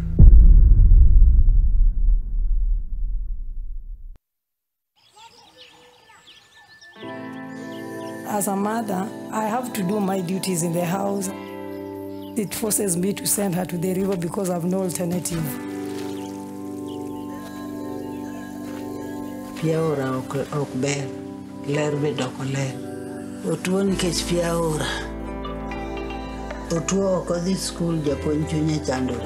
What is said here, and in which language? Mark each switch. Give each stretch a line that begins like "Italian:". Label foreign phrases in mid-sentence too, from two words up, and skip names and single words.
English: As a mother, I have to do my duties in the house. It forces me to send her to the river because I have no alternative.
Luo (Kenya and Tanzania): Piaora ok ber, ler bedo ok ler. Otuo nikech piaora. Otuo ok odhi skul, japuonj chunye chandore.